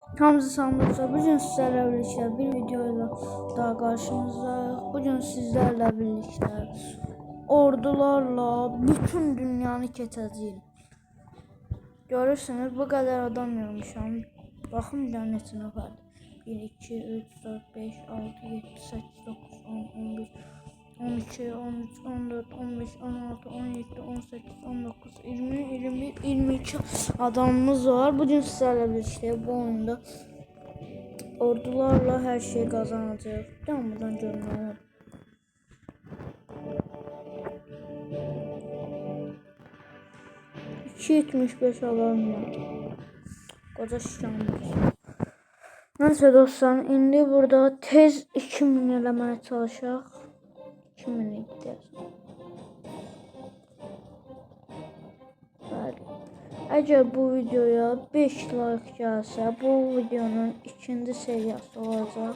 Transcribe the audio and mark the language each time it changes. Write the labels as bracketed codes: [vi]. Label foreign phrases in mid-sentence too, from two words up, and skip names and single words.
[tr] Hamza Sandıqca bugün sizlerle birlikte bir videoyla daha karşınızdayız. Bugün sizlerle birlikte [az] ordularla bütün dünyanı keçəcəyik. Görürsünüz [tr] bu kadar [az] adam yığmışam. Baxın bir dənə neçə nəfərdir. 1, 2, 3, 4, 5, 6, 7, 8, 9, 10, 11, 12, 13, 14, 15, 16, 17, 18, 19, 20, 21, 22 adamımız var. [tr] Bugün sizlerle birlikte bu oyunda ordularla her şey kazanacağız. Tamam, buradan görünüyor. %75 adam var. [az] Koca şişanmış. [tr] Neyse dostlar, [az] indi burada tez 2000 eləməyə çalışaq. 2000 iddiyiz. Bəli. Əgər bu videoya 5 like gəlsə, bu videonun ikinci seriyası olacaq.